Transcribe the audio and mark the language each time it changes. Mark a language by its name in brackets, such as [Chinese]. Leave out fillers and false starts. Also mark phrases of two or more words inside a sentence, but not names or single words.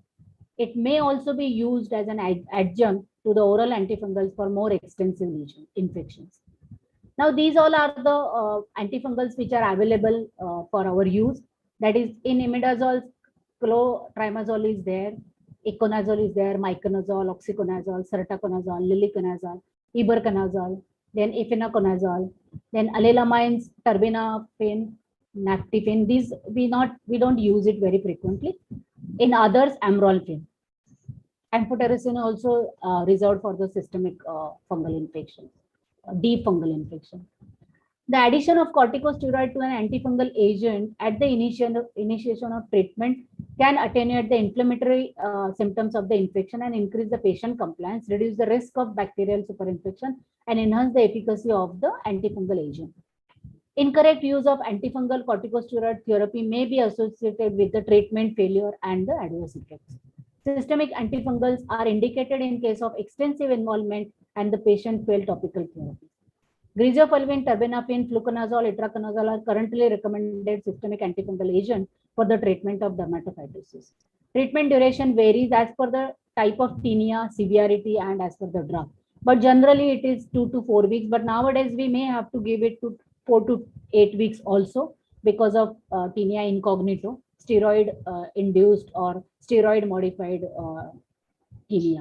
[English] It may also be used as an adjunct to the oral antifungals for more extensive infections. Now, these all are the antifungals which are available for our use. That is, in imidazole, clotrimazole is there, iconazole is there, miconazole, oxyconazole, sertaconazole, liliconazole, iberconazole, then efinaconazole, then allylamines, terbinafine, naftifine. These we don't use it very frequently. In others, amrolfine. Amphotericin also reserved for the systemic fungal infection, deep fungal infection. The addition of corticosteroid to an antifungal agent at the initiation of treatment can attenuate the inflammatory symptoms of the infection and increase the patient compliance, reduce the risk of bacterial superinfection, and enhance the efficacy of the antifungal agent. Incorrect use of antifungal corticosteroid therapy may be associated with the treatment failure and the adverse effects. Systemic antifungals are indicated in case of extensive involvement and the patient failed topical therapy. Griseofulvin, terbinafine, fluconazole, itraconazole are currently recommended systemic antifungal agent for the treatment of dermatophytosis. Treatment duration varies as per the type of tinea, severity, and as per the drug. but generally it is 2 to 4 weeks. But nowadays we may have to give it to 4 to 8 weeks also because of tinea incognito, steroid induced or steroid modified tinea.